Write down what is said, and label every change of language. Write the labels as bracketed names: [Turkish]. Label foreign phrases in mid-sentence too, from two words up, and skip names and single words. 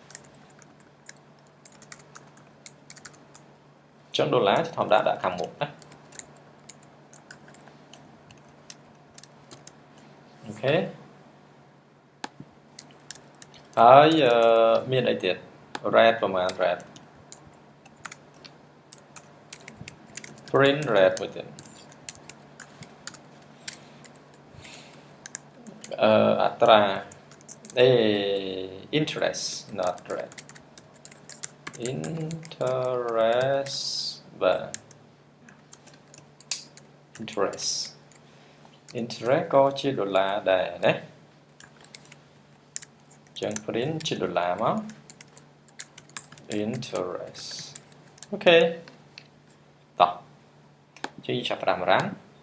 [Khmer] ចង់ដុល្លារធម្មតាដាក់ខាងមុខណាអូខេហើយមានអីទៀត rate ប្រមាណ rate [English] print rate [Khmer] មួយទៀតអត្រា [English] interest not rate [Khmer] interest បាទ interest ក៏ជាដុល្លារដែរណាចឹង print ជាដុល្លារមក interest អូខេតោះជាចាប់ផ្ដើមរ៉ាំ